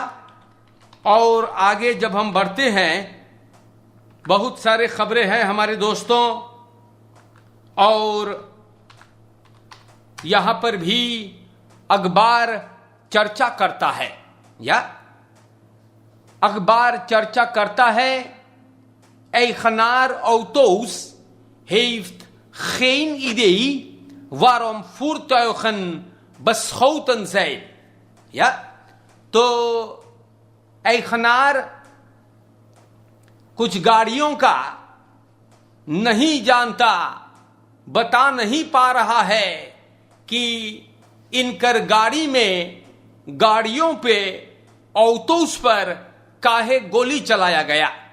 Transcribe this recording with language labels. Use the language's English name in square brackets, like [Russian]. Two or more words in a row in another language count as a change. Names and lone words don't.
[Hindi] और आगे जब हम बढ़ते हैं, बहुत सारे खबरें हैं हमारे दोस्तों, और यहां पर भी अखबार चर्चा करता है, या अखबार चर्चा करता है, [Dutch] Eigenaar auto's heeft geen idee waarom voertuigen beschoten zijn। [Hindi] या तो eigenaar कुछ गाड़ियों का नहीं जानता, बता नहीं पा रहा है कि इनकर गाड़ी में, गाड़ियों पे, ऑटोस पर काहे गोली चलाया गया।